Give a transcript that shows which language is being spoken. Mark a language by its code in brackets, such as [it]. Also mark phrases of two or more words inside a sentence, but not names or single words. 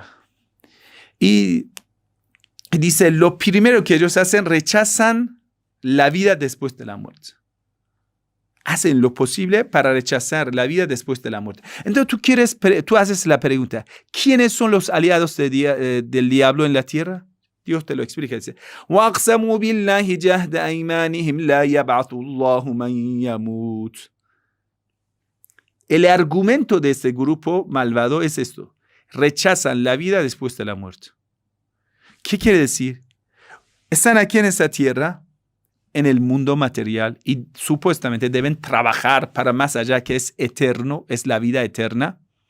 [es] Y dice, lo primero que ellos hacen, rechazan la vida después de la muerte. Hacen lo posible para rechazar la vida después de la muerte. Entonces tú haces la pregunta, ¿quiénes son los aliados del diablo en la tierra? Dios te lo explica. Dice, [ar] وَأَقْسَمُوا بِاللَّهِ جَهْدَ أَيْمَانِهِمْ لَا يَبْعَثُ اللَّهُ مَنْ يَمُوتُ. [es] El argumento de este grupo malvado es esto. Rechazan la vida después de la muerte. ¿Qué quiere decir? Están aquí en esta tierra, en el mundo material, y supuestamente deben trabajar para más allá, que es eterno, es la vida eterna.